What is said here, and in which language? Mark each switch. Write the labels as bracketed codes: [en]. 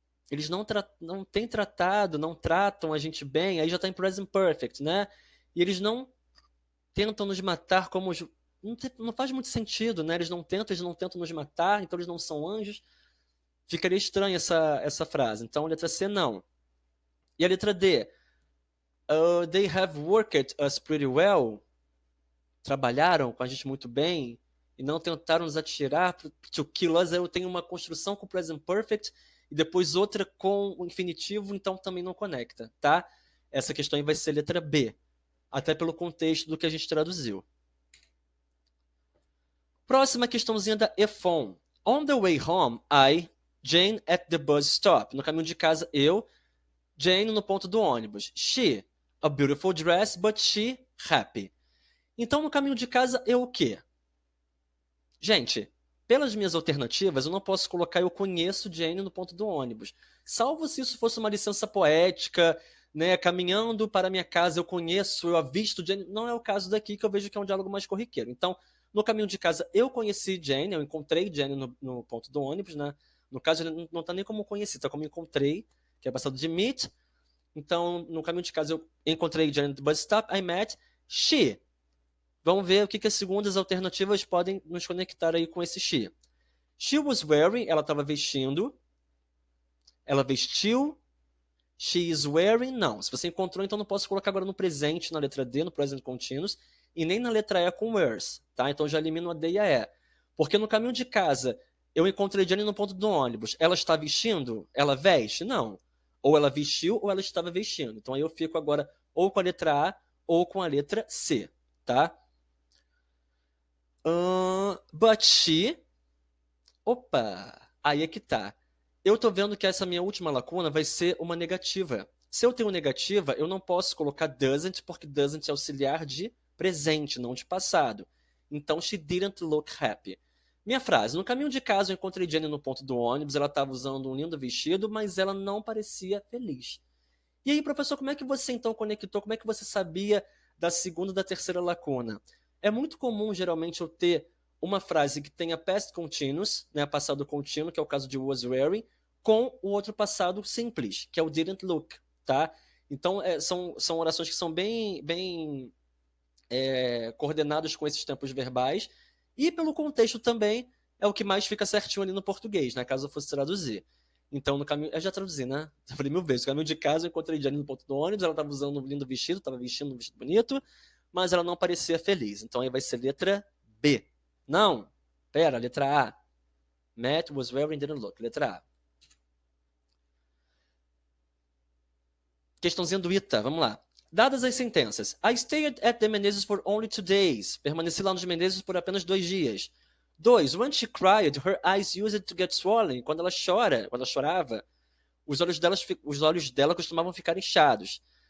[pt] Eles não têm tratado, não tratam a gente bem, aí já está em present perfect, né? E eles não tentam nos matar como os... Não faz muito sentido, né? Eles não tentam nos matar, então eles não são anjos. Ficaria estranha essa frase. Então, letra C, não. E a letra D? [en] They have worked us pretty well. [pt] Trabalharam com a gente muito bem e não tentaram nos atirar. [en] To kill us, [pt] eu tenho uma construção com present perfect e depois outra com o infinitivo, então também não conecta, tá? Essa questão aí vai ser letra B, até pelo contexto do que a gente traduziu. Próxima questãozinha da EFON. [en] On the way home, Jane at the bus stop. [pt] No caminho de casa, eu, Jane no ponto do ônibus. [en] She, a beautiful dress, but she happy. [pt] Então, no caminho de casa, eu o quê? Gente, pelas minhas alternativas, eu não posso colocar eu conheço Jane no ponto do ônibus. Salvo se isso fosse uma licença poética, né? Caminhando para minha casa, eu conheço, eu avisto Jane. Não é o caso daqui, que eu vejo que é um diálogo mais corriqueiro. Então, no caminho de casa, eu conheci Jane, eu encontrei Jane no ponto do ônibus, né? No caso, ele não está nem como conheci, está como encontrei, que é passado de meet. Então, no caminho de casa, eu encontrei Jane no bus stop, [en] I met she. [pt] Vamos ver o que as segundas alternativas podem nos conectar aí com esse she. [en] She was wearing, [pt] ela estava vestindo. Ela vestiu. [en] She is wearing, [pt] não. Se você encontrou, então não posso colocar agora no presente, na letra D, no present continuous, e nem na letra E com wears, tá? Então já elimino a D e a E. Porque no caminho de casa, eu encontrei Jenny no ponto do ônibus. Ela está vestindo? Ela veste? Não. Ou ela vestiu ou ela estava vestindo. Então aí eu fico agora ou com a letra A ou com a letra C, tá? [en] But she... [pt] Opa! Aí é que tá. Eu tô vendo que essa minha última lacuna vai ser uma negativa. Se eu tenho negativa, eu não posso colocar doesn't, porque doesn't é auxiliar de presente, não de passado. Então, [en] she didn't look happy. [pt] Minha frase: no caminho de casa eu encontrei Jenny no ponto do ônibus, ela estava usando um lindo vestido, mas ela não parecia feliz. E aí, professor, como é que você então conectou? Como é que você sabia da segunda e da terceira lacuna? É muito comum, geralmente, eu ter uma frase que tenha past continuous, né, passado contínuo, que é o caso de was wearing, com o outro passado simples, que é o didn't look, tá? Então, são orações que são bem coordenadas com esses tempos verbais, e pelo contexto também é o que mais fica certinho ali no português, né, caso eu fosse traduzir. Então, no caminho. Eu já traduzi, né? Já falei 1000 vezes. No caminho de casa, eu encontrei Jane no ponto do ônibus. Ela estava usando um lindo vestido, estava vestindo um vestido bonito, mas ela não parecia feliz. Então, aí vai ser letra B. Não. Pera, letra A. [en] Matt was wearing didn't look. [pt] Letra A. Questãozinha do Ita, vamos lá. Dadas as sentenças. [en] I stayed at the Menezes for only 2 days. [pt] Permaneci lá nos Menezes por apenas 2 dias. 2. [en] When she cried, her eyes used to get swollen. [pt] Quando ela chora, quando ela chorava, os olhos dela costumavam ficar inchados.